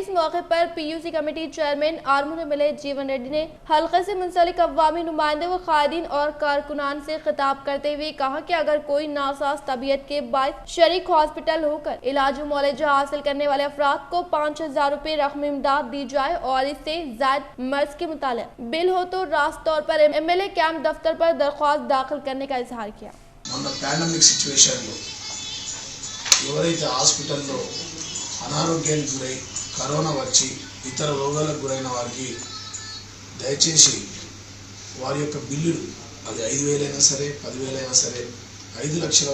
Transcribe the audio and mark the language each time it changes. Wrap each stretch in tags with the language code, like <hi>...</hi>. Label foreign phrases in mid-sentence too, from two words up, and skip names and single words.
<ur>اس موقع پر پی یو سی کمیٹی چیئرمین آرمو ایم ایل اے جیون ریڈی نے حلقے سے منسلک عوامی نمائندے و قائدین اور کارکنان سے خطاب کرتے ہوئے کہا کہ اگر کوئی ناساز طبیعت کے باعث شریک ہاسپٹل ہو کر علاج و معالجہ حاصل کرنے والے افراد کو 5000 روپے رقم امداد دی جائے اور اس سے زائد مرض کے متعلق بل ہو تو راست طور پر ایم ایل اے کیمپ دفتر پر درخواست داخل کرنے کا اظہار کیا۔</ur> <en>pandemic situationలో</en> <te>ఎవరైతే హాస్పిటల్లో అనారోగ్యానికి గురై కరోనా వచ్చి ఇతర రోగాలకు గురైన వారికి దయచేసి వారి యొక్క బిల్లులు అది 5,000 అయినా సరే 10,000 అయినా సరే 5 లక్షల</te>